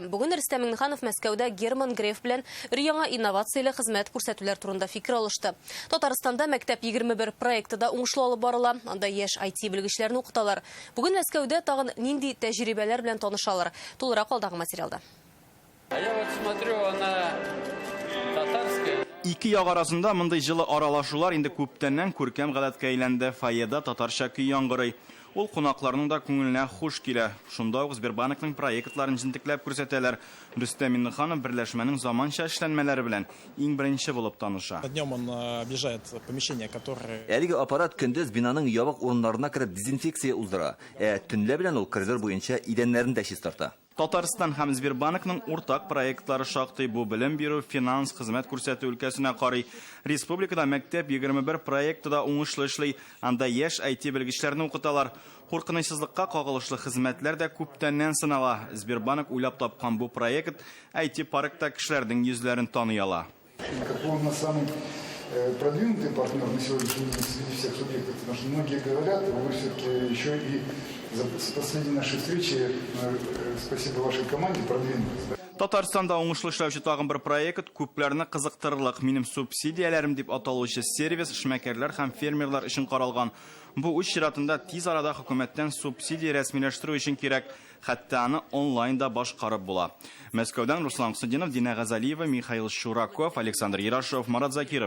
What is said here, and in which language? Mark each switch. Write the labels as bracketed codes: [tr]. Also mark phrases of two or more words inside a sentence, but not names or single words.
[tt] Бүген Рөстәм Миңнеханов Мәскәүдә Герман Греф белән яңа инновацияле хезмәт күрсәтүләр турында фикер алышты. Татарстанда мәктәп 21 проекты да уңышлы алып барыла. Анда яшь IT белгечләрне укыталар. Бүген Мәскәүдә тагын нинди тәҗрибәләр белән танышалар. Тулырак алдагы материалда. [ru] Я вот смотрю, она татарская. [tt] Ике як арасында мондай җылы аралашулар инде күптәннән күркәм гадәткә әйләнде. Фойеда татарча көй яңгырый. Ул кунакларның да күңеленә хуш килә. Шунда ук Сбербанкның проектларын җентекләп күрсәтәләр. Рөстәм Миңнеханов берләшмәнең заманча эшләнмәләре белән иң беренче булып таныша. [ru] Днем он объезжает помещения, которые... [tt] Әлеге аппарат көндез бинаның ябык урыннарына кереп дезинфекция уздыра. Төнлә белән ул коридор буенча идәннәрен дә чистарта. Татарстан һәм Сбербанкның уртак проектлары шактый. Бу белем бирү, финанс, хезмәт күрсәтү өлкәсенә карый. Республикада мәктәп 21 проекты да уңышлы эшли. Анда яшь IT белгечләрне укыталар. Куркынычсызлыкка кагылышлы хезмәтләр дә күптәннән сынала. Сбербанк уйлап тапкан бу проект IT паркта кешеләрнең йөзләрен таный ала. [ru] Он на самый продвинутый партнер на сегодняшний день среди всех субъектов, потому что многие говорят, вы все-таки еще и за последние наши встречи, спасибо вашей команде, продвинулись. [tt] Татарстанда уңышлы эшләүче тагын бер проект күпләрне кызыктырырлык минем субсидияләрем дип аталучы сервис эшмәкәрләр һәм фермерлар өчен каралган. Бу үз чиратында тиз арада хөкүмәттән субсидия рәсмиләштерү өчен кирәк, хәтта аны онлайнда башкарып була. Мәскәүдән Руслан Кусудинов, Дина Газалиева, Михаил Шураков, Александр Ярашев, Марат Закиров.